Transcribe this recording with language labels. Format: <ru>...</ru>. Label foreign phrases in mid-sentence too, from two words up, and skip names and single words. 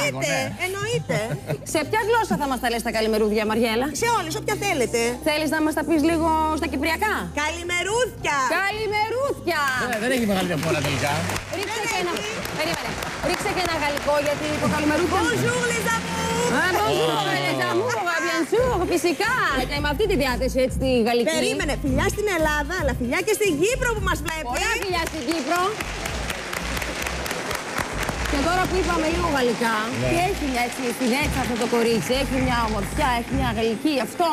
<el>Εννοείται. Σε ποια γλώσσα θα μας τα λες τα καλημερούδια, Μαριέλα? Σε όλες, όποια θέλετε. Θέλεις να μας τα πεις λίγο στα κυπριακά? Καλημερούδια. Καλημερούδια. Δεν έχει μεγάλη διαφορά τελικά. Ρίξε και ένα γαλλικό γιατί το καλημερούδια.</el> <fr>Bonjour les amours. Bonjour les amours, bien sûr,</fr> <el>φυσικά. Και με αυτή τη διάθεση έτσι τη γαλλική. Περίμενε, φιλιά στην Ελλάδα, αλλά φιλιά και στην Κύπρο που μας βλέπει. Πολλά φιλιά στην Κύπρο. Και τώρα που είπαμε λίγο γαλλικά, και έχει μια έτσι φινέτσα αυτό το κορίτσι, έχει μια ομορφιά, έχει μια γαλλική, αυτό.</el>